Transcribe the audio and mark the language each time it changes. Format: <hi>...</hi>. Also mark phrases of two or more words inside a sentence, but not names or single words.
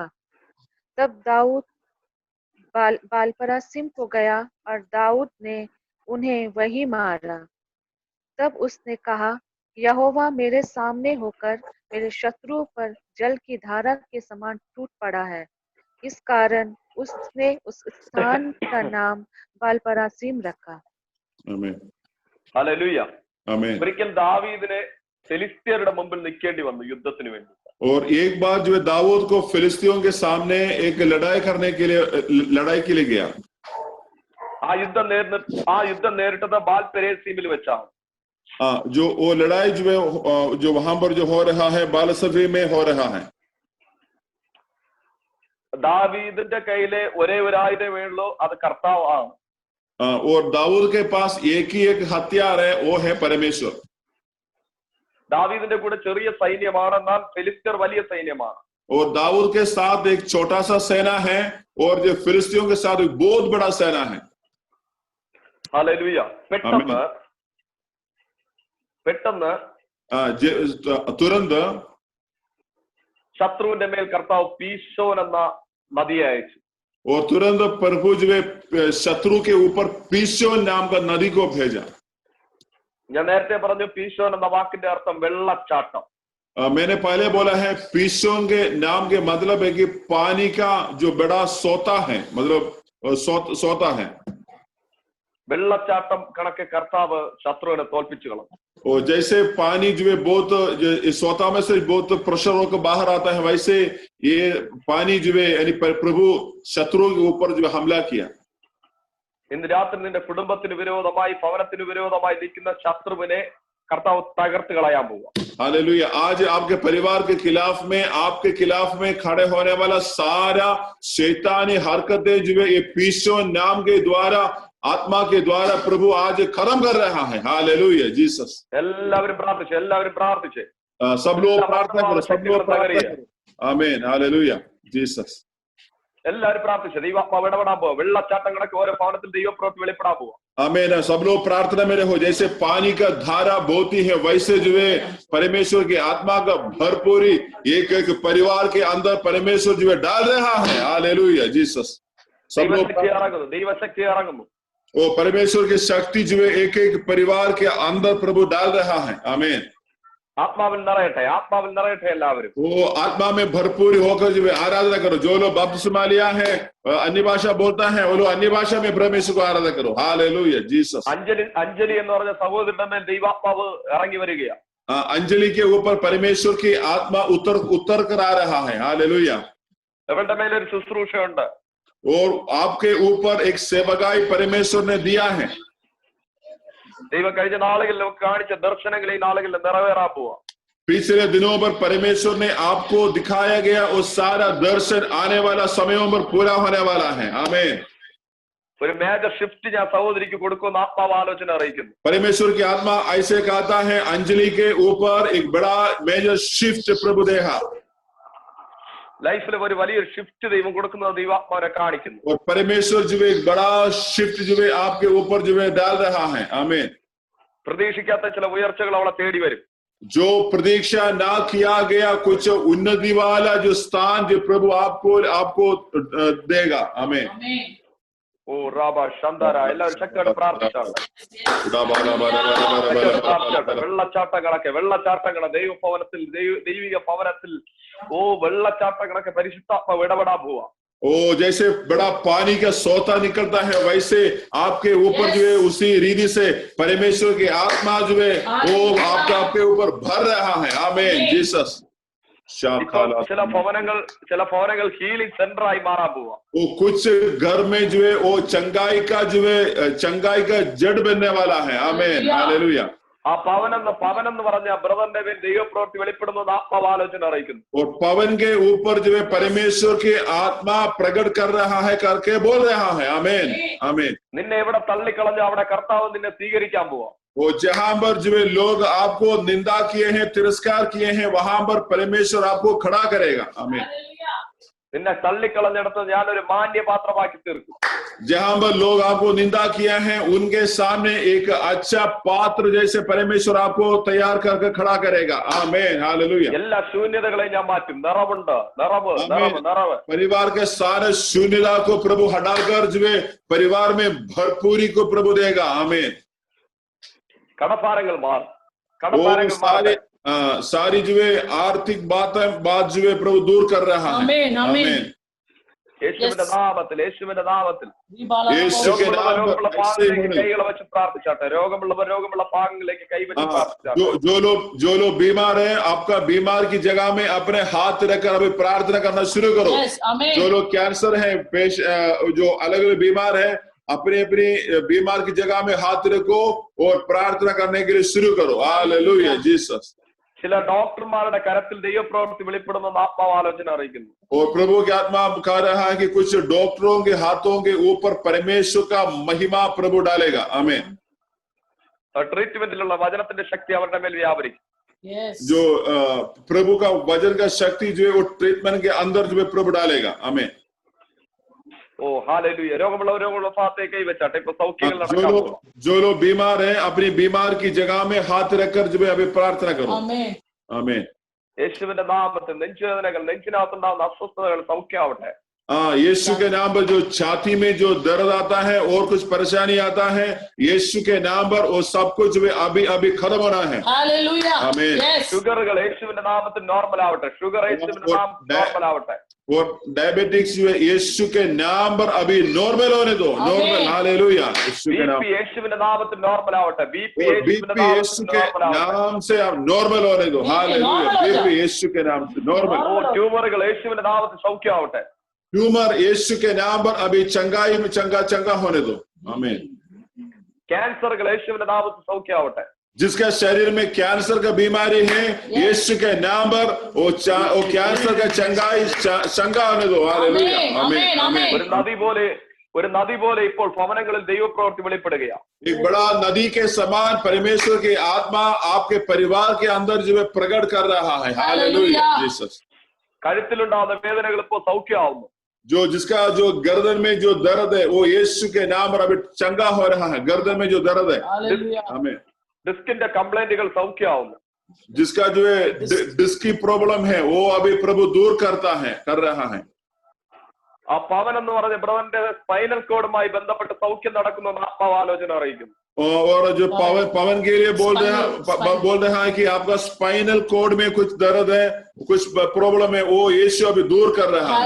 <hi>तब दाऊद बालपरासिम को गया और दाऊद ने उन्हें वहीं मारा। तब उसने कहा, यहोवा मेरे सामने होकर मेरे शत्रुओं पर जल की धारा के समान टूट पड़ा है। इस कारण उसने उस स्थान का नाम बालपरासिम रखा। आमीन,</hi> <ml>ഹല്ലേലൂയ.</ml> <hi>आमीन।</hi> <ml>ഒരിക്കൽ ദാവീദിനെ ഫിലിസ്ത്യരുടെ മുമ്പിൽ നിൽക്കേണ്ടി വന്നു യുദ്ധത്തിന് വേണ്ടി.</ml> <hi>और एक बार जो है दाऊद को फिलिस्तियों के सामने एक लड़ाई के लिए गया।</hi> <ml>ആ യുദ്ധം നേരിട്ടത് ബാൽപെരേസീമിൽ വെച്ചാണ്.</ml> <hi>जो वो लड़ाई जो है जो वहां पर जो हो रहा है बालसफी में हो रहा है।</hi> <ml>ദാവീദിന്റെ കയ്യിലെ ഒരേ ഒരു ആയുധമേ ഉള്ളൂ, അത് കർത്താവാണ്.</ml> <hi>और दाऊद के पास एक ही एक हथियार है, वो है परमेश्वर।</hi> <ml>ദാവീദിന്റെ കൂടെ ചെറിയ സൈന്യമാണ്, എന്നാൽ ഫിലിസ്ത്യർ വലിയ സൈന്യമാണ്.</ml> <hi>और दाऊद के साथ एक छोटा सा सेना है और जो फिलिस्तियों के साथ एक बहुत बड़ा सेना है।</hi> <ml>ഹല്ലേലൂയ. പെട്ടെന്ന്</ml> <hi>तुरंत</hi> <ml>ശത്രുവിന്റെ മേൽ കർത്താവ് പീശോൻ എന്ന നദിയെ അയച്ചു.</ml> <hi>और तुरंत प्रभु जो है शत्रु के ऊपर पीशोन नाम का नदी को भेजा।</hi> <ml>ഞാൻ നേരത്തെ പറഞ്ഞു പീശോൻ എന്ന വാക്കിന്റെ അർത്ഥം വെള്ളച്ചാട്ടം.</ml> <hi>मैंने पहले बोला है पीशोन के नाम के मतलब है कि पानी का जो बड़ा सोता है, मतलब सोता है।</hi> <ml>വെള്ളച്ചാട്ടം കണക്കെ കർത്താവ് ശത്രുവിനെ തോൽപ്പിച്ചു കളഞ്ഞു.</ml> <hi>और जैसे पानी जो है बहुत इस सोता में से बहुत प्रेशर होकर बाहर आता है, वैसे ये पानी जो है यानी प्रभु शत्रुओं के ऊपर जो हमला किया।</hi> <ml>ഇന്ന് രാത്രി നിന്റെ കുടുംബത്തിന് വിരോധമായി ഭവനത്തിന് വിരോധമായി നിൽക്കുന്ന ശത്രുവിനെ കർത്താവ് തകർത്ത് കളയാൻ പോവുക.</ml> <hi>हालेलुया। आज आपके परिवार के खिलाफ में, आपके खिलाफ में खड़े होने वाला सारा शैतानी हरकतें जो है ये पीशोन नाम के द्वारा, आत्मा के द्वारा प्रभु आज खत्म कर रहा है। हालेलुया जीसस।</hi> <ml>എല്ലാവരും പ്രാർത്ഥിച്ച്</ml> <hi>सब लोग प्रार्थना करो, सब लोग प्रार्थना करो। आमीन, हालेलुया जीसस।</hi> <ml>എല്ലാവരും പ്രാർത്ഥിച്ച് ദൈവാത്മാവ് ഇടപെടാൻ പോവാ. വെള്ളച്ചാട്ടങ്ങളൊക്കെ ഓരോ ഭവനത്തിൽ ദൈവപ്രവൃത്തി വെളിപ്പെടാൻ പോവാ.</ml> <hi>आमीन। सब लोग प्रार्थना में रहो। जैसे पानी का धारा बहती है, वैसे जो है परमेश्वर की आत्मा का भरपूरी एक एक परिवार के अंदर परमेश्वर जो है डाल रहा है। हालेलुया जीसस। सब लोग</hi> <ml>ദൈവശക്തി ഇറങ്ങുന്നു.</ml> <hi>वो परमेश्वर की शक्ति जो है एक एक परिवार के अंदर प्रभु डाल रहा है। आमीन।</hi> <ml>ആത്മാവിൽ നിറയട്ടെ എല്ലാവരും.</ml> <hi>वो आत्मा में भरपूर होकर जो है आराधना करो। जो लोग बपतिस्मा लिया है, अन्य भाषा बोलता है, वो लोग अन्य भाषा में परमेश्वर को आराधना करो। हालेलुया जीसस।</hi> <ml>അഞ്ജലി എന്ന് പറഞ്ഞ സഹോദരന്റെ മേൽ ദൈവാത്മാവ് ഇറങ്ങി വരികയാ.</ml> <hi>अंजलि के ऊपर परमेश्वर की आत्मा उतर कर आ रहा है। हालेलुया।</hi> <ml>അവരുടെ മേലെ ഒരു ശുശ്രൂഷയുണ്ട്.</ml> <hi>और आपके ऊपर एक सेवकाई परमेश्वर ने दिया है।</hi> <ml>ദൈവം കഴിഞ്ഞ നാളുകളിൽ കാണിച്ച ദർശനങ്ങൾ ഈ നാളുകളിൽ നിറവേറാൻ പോവാ.</ml> <hi>पिछले दिनों पर परमेश्वर ने आपको दिखाया गया वो सारा दर्शन आने वाला समयों पर पूरा होने वाला है। आमीन।</hi> <ml>ഒരു</ml> <en>major shift</en> <ml>ഞാൻ സഹോദരിക്ക് കൊടുക്കുന്ന ആത്മാവ് ആലോചന അറിയിക്കുന്നു.</ml> <hi>परमेश्वर की आत्मा ऐसे कहता है अंजलि के ऊपर एक बड़ा</hi> <en>major shift</en> <hi>प्रभु देगा।</hi> <ml>ലൈഫിൽ ഒരു വലിയൊരു ഷിഫ്റ്റ് ദൈവം കൊടുക്കുന്നത് ദൈവാത്മാവരെ കാണിക്കുന്നു.</ml> <hi>और परमेश्वर जो एक बड़ा शिफ्ट जो है आपके ऊपर जो है डाल रहा है। आमीन।</hi> <ml>പ്രതീക്ഷിക്കാത്ത ചില ഉയർച്ചകൾ അവളെ തേടി വരും.</ml> <hi>जो प्रतीक्षा ना किया गया कुछ उन्नति वाला जो स्थान जो प्रभु आपको देगा। आमीन।</hi> <ml>ഓ റാബ ശന്ദാര എല്ലാവരും ശക്തിയോടെ പ്രാർത്ഥിച്ചാണ്. വെള്ളച്ചാട്ടങ്ങളെ ദൈവിക ഭവനത്തിൽ വെള്ളച്ചാട്ടങ്ങളൊക്കെ പരിശുദ്ധാത്മാവ് ഇടപെടാൻ പോവാ.</ml> <hi>ओ जैसे बड़ा पानी का सोता निकलता है वैसे आपके ऊपर जो है उसी रीति से परमेश्वर की आत्मा जो है वो आपके ऊपर भर रहा है। आमीन जीसस।</hi> <ml>ചില ഭവനങ്ങൾ</ml> <en>healing center</en> <ml>ആയി മാറാൻ പോവാ.</ml> <hi>वो कुछ घर में जो है वो चंगाई का जड़ बनने वाला है। आमीन हालेलुया।</hi> <ml>ആ പവനം എന്ന് പറഞ്ഞ ബ്രദറിന്റെ പേര് ദൈവപ്രവൃത്തി വെളിപ്പെടുന്നത് ആത്മാവാലോചന അറിയിക്കുന്നു.</ml> <hi>और पवन के ऊपर जो है परमेश्वर की आत्मा प्रकट कर रहा है करके बोल रहा है। आमीन आमीन।</hi> <ml>നിന്നെ എവിടെ തള്ളിക്കളഞ്ഞോ അവിടെ കർത്താവ് നിന്നെ സ്വീകരിക്കാൻ പോവാ.</ml> <hi>वो जहां पर जो है लोग आपको निंदा किए हैं तिरस्कार किए हैं वहां पर परमेश्वर आपको खड़ा करेगा। आमीन।</hi> <ml>നിന്നെ തള്ളിക്കളഞ്ഞെടുത്ത് ഞാനൊരു മാന്യപാത്രമാക്കി തീർക്കും.</ml> <hi>जहां पर लोग आपको निंदा किया है उनके सामने एक अच्छा पात्र जैसे परमेश्वर आपको तैयार करके खड़ा करेगा। आमीन हालेलुया।</hi> <ml>എല്ലാ ശൂന്യതകളെയും ഞാൻ മാറ്റും. നിറവ്</ml> <hi>परिवार के सारे शून्यता को प्रभु हटाकर जो है परिवार में भरपूरी को प्रभु देगा। आमीन।</hi> <ml>കടഭാരങ്ങൾ മാറും.</ml> <hi>सारी जो है आर्थिक बात जो है प्रभु दूर कर रहा है। आमीन आमीन।</hi> <ml>യേശുവിന്റെ നാമത്തിൽ യേശുവിന്റെ നാമത്തിൽ കൈകളെ വെച്ച് പ്രാർത്ഥിച്ചാട്ടെ. രോഗമുള്ള ഭാഗങ്ങളിലേക്ക് കൈവച്ച് പ്രാർത്ഥിച്ചാട്ടെ.</ml> <hi>जो लोग बीमार है आपका बीमार की जगह में अपने हाथ रखकर अभी प्रार्थना करना शुरू करो। जो लोग कैंसर है जो अलग अलग बीमार है अपनी बीमार की जगह में हाथ रखो और प्रार्थना करने के लिए शुरू करो। हालेलुया जीसस।</hi> <ml>ചില ഡോക്ടർമാരുടെ കരത്തിൽ ദൈവപ്രവൃത്തി വെളിപ്പെടുന്ന ആത്മാവാലോചന അറിയിക്കുന്നു.</ml> <hi>और प्रभु की आत्मा कह रहा है कि कुछ डॉक्टरों के हाथों के ऊपर परमेश्वर का महिमा प्रभु डालेगा। आमीन।</hi> <ml>ട്രീറ്റ്മെന്റിലുള്ള വചനത്തിന്റെ ശക്തി അവരുടെ മേൽ വ്യാപരിക്കും.</ml> <hi>जो प्रभु का वचन का शक्ति जो है वो ट्रीटमेंट के अंदर जो है प्रभु डालेगा। आमीन।</hi> <ml>ഓ ഹാലേലൂയ. രോഗമുള്ള ഭാഗത്തേക്ക് കൈവച്ചാട്ടെ. ഇപ്പൊ സൗഖ്യങ്ങൾ നടക്കാൻ.</ml> <hi>जो लोग बीमार हैं अपनी बीमार की जगह में हाथ रखकर जो है अभी प्रार्थना करो। आमीन आमीन।</hi> <ml>യേശുവിന്റെ നാമത്തിൽ നെഞ്ചുവേദനകൾ നെഞ്ചിനകത്തുണ്ടാകുന്ന അസ്വസ്ഥതകൾ സൗഖ്യമാവട്ടെ.</ml> <hi>यीशु के नाम पर जो छाती में जो दर्द आता है और कुछ परेशानी आता है यीशु के नाम पर वो सब कुछ अभी खत्म होना है। हालेलुया आमीन।</hi> <ml>ഷുഗറുകൾ യേശുവിന്റെ നാമത്തിൽ നോർമൽ ആവട്ടെ. ഷുഗർ യേശുവിന്റെ നാമത്തിൽ നോർമൽ ആവട്ടെ.</ml> <hi>और डायबिटिक्स जो है यीशु के नाम पर अभी नॉर्मल होने दो। नॉर्मल हालेलुया। यीशु के नाम</hi> <ml>യേശുവിന്റെ നാമത്തിൽ നോർമൽ ആവട്ടെ.</ml> <hi>बीपी यीशु के नाम से आप नॉर्मल होने दो। हालेलुया। बीपी यीशु के नाम से नॉर्मल।</hi> <ml>ട്യൂമറുകൾ യേശുവിന്റെ നാമത്തിൽ സൗഖ്യമാവട്ടെ.</ml> <hi>ट्यूमर यीशु के नाम पर अभी चंगाई में चंगा होने दो। आमीन।</hi> <ml>ക്യാൻസറുകൾ യേശുവിന്റെ നാമത്തിൽ സൗഖ്യമാവട്ടെ.</ml> <hi>जिसका शरीर में कैंसर का बीमारी है यीशु के नाम पर वो कैंसर का चंगा होने दो। हालेलुया। आमीन आमीन।</hi> <ml>ഒരു നദി പോലെ ഇപ്പോൾ ഭവനങ്ങളിൽ ദൈവപ്രവൃത്തി വെളിപ്പെടുകയാണ്.</ml> <hi>एक बड़ा नदी के समान परमेश्वर की आत्मा आपके परिवार के अंदर जो है प्रकट कर रहा है। हालेलुया जीसस।</hi> <ml>കഴുത്തിലുണ്ടാകുന്ന വേദനകൾ ഇപ്പോൾ സൗഖ്യമാവുന്നു.</ml> <hi>जिसका जो गर्दन में जो दर्द है वो यीशु के नाम पर अभी चंगा हो रहा है। गर्दन में जो दर्द है आमीन।</hi> <ml>ഡിസ്കിന്റെ കംപ്ലൈന്റുകൾ സൗഖ്യമാവുന്നു.</ml> <hi>जिसका जो है डिस्क की प्रॉब्लम है वो अभी प्रभु दूर कर रहा है।</hi> <ml>ആ പവൻ എന്ന് പറഞ്ഞ ബ്രദറിന്റെ സ്പൈനൽ കോഡുമായി ബന്ധപ്പെട്ട് സൗഖ്യം നടക്കുന്ന ആത്മാവാലോചന അറിയിക്കുന്നു.</ml> <hi>और जो पवन के लिए बोल रहा है कि आपका</hi> <en>spinal cord</en> <hi>में कुछ दर्द है कुछ प्रॉब्लम है वो यीशु अभी दूर कर रहा है।</hi>